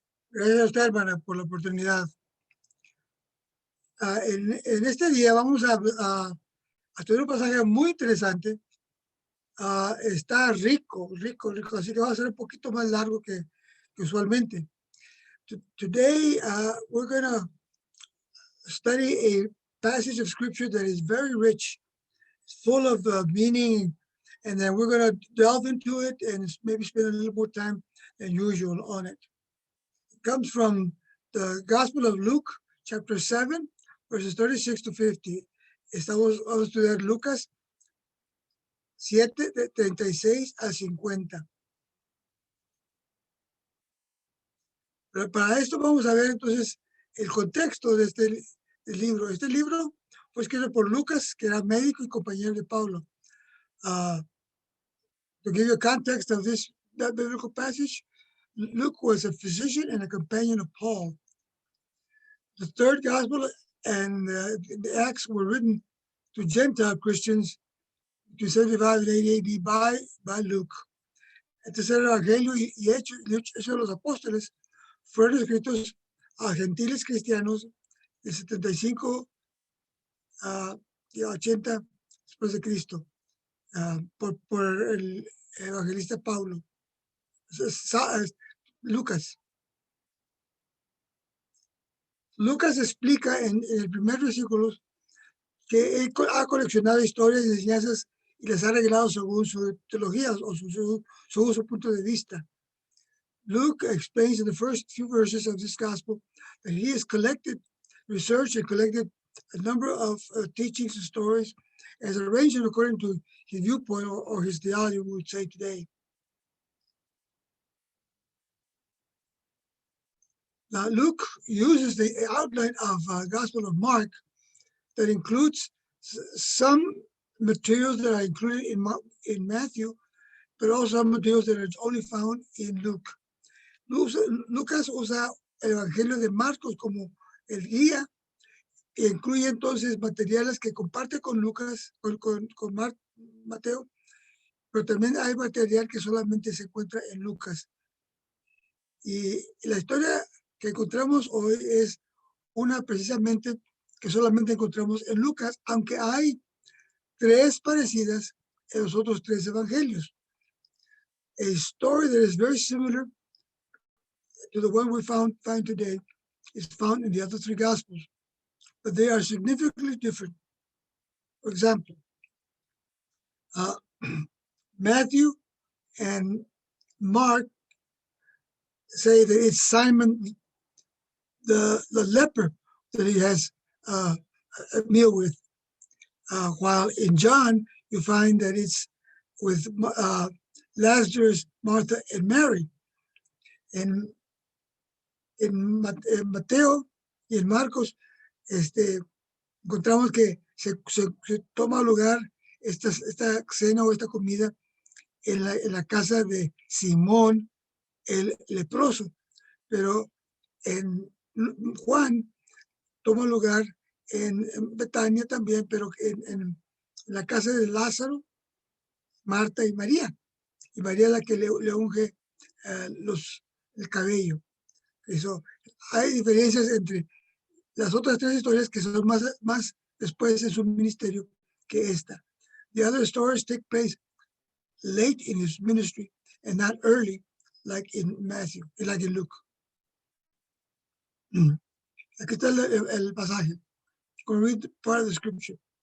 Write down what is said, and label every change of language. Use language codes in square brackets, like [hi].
[es] Gracias a usted, hermana, por la oportunidad. En este día vamos a estudiar un pasaje muy interesante. Está rico, así que va a ser un poquito más largo que usualmente. [en] Today, we're going to study a passage of scripture that is very rich, full of meaning, and then we're going to delve into it and maybe spend a little more time than usual on it. It comes from the Gospel of Luke, chapter 7, verses 36 to 50. [es] Vamos a estudiar Lucas 7, de 36 a 50. Pero para esto vamos a ver entonces el contexto de este libro. Este libro fue escrito por Lucas, que era médico y compañero de Pablo. [en] To give you a context of this biblical passage, Luke was a physician and a companion of Paul. The third gospel and the Acts were written to Gentile Christians to 75 and 80 AD by Luke. [es] El tercer evangelio y Hechos de los Apóstoles fueron escritos a gentiles cristianos de 75 y 80 después de Cristo por el evangelista Pablo. Lucas. Lucas explica en el primer versículo que él ha coleccionado historias y enseñanzas y las ha arreglado según su teología o según su punto de vista. [en] Luke explains in the first few verses of this gospel that he has researched and collected a number of teachings and stories as arranged according to his viewpoint or his theology, we would say today. Now, Luke uses the outline of Gospel of Mark that includes some materials that are included in Matthew, but also some materials that are only found in Luke. [es] Lucas usa el Evangelio de Marcos como el guía e incluye entonces materiales que comparte con Lucas, con Mateo, pero también hay material que solamente se encuentra en Lucas. Y la historia que encontramos hoy es una precisamente que solamente encontramos en Lucas, aunque hay tres parecidas en los otros tres evangelios. [en] A story that is very similar to the one we find today is found in the other three Gospels, but they are significantly different. For example, Matthew and Mark say that it's Simon the leper that he has a meal with, while in John you find that it's with Lazarus, Martha, and Mary. [es] En Mateo y en Marcos encontramos que se toma lugar esta cena o esta comida en la casa de Simón el leproso, pero en Juan toma lugar en Betania también, pero en la casa de Lázaro, Marta y María es la que le unge el cabello. Eso, hay diferencias entre las otras tres historias que son más después en su ministerio que esta. [en] The other stories take place late in his ministry and not early like in Matthew, like in Luke. [es] Aquí está el pasaje. [en] Going to read part of the scripture.